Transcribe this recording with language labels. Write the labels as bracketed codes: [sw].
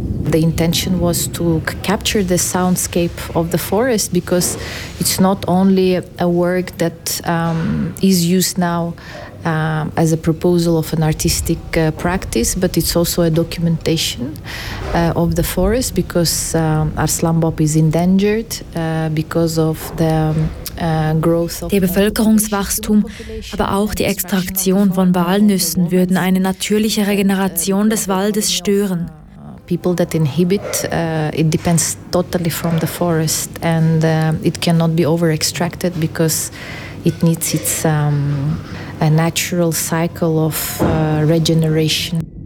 [en] The intention was to capture the soundscape of the forest, because it's not only a work that is used now as a proposal of an artistic practice, but it's also a documentation of the forest, because Arslan Bob is endangered because of the growth of [de] der Bevölkerungswachstum, aber auch die Extraktion von Walnüssen würden eine natürliche Regeneration des Waldes stören. [en] People that inhibit it depends totally from the forest, and it cannot be over extracted because it needs its a natural cycle of regeneration.